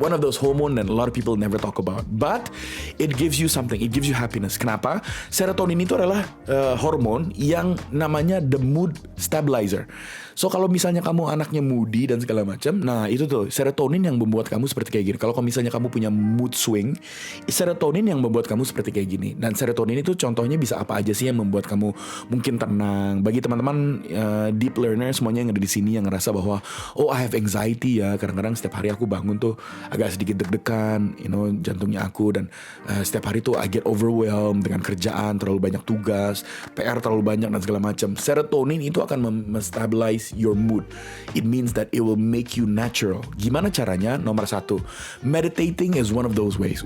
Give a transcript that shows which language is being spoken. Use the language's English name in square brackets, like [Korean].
[English] One of those hormone that a lot of people never talk about. But it gives you something. It gives you happiness. Kenapa? [Indonesian] Serotonin itu adalah hormon yang namanya the mood stabilizer. So kalau misalnya kamu anaknya moody dan segala macam, nah itu tuh serotonin yang membuat kamu seperti kayak gini. Kalau misalnya kamu punya mood swing, serotonin yang membuat kamu seperti kayak gini. Dan serotonin itu contohnya bisa apa aja sih yang membuat kamu mungkin tenang. Bagi teman-teman deep learner semuanya yang ada di sini yang ngerasa bahwa [English] oh I have anxiety [Indonesian] ya, kadang-kadang setiap hari aku bangun tuh agak sedikit deg-degan, jantungnya aku, dan setiap hari tuh [English] I get overwhelmed [Indonesian] dengan kerjaan, terlalu banyak tugas, PR terlalu banyak dan segala macam. Serotonin itu akan [English] stabilize your mood. It means that it will make you natural. [Indonesian] Gimana caranya? [English] Nomor 1, meditating is one of those ways.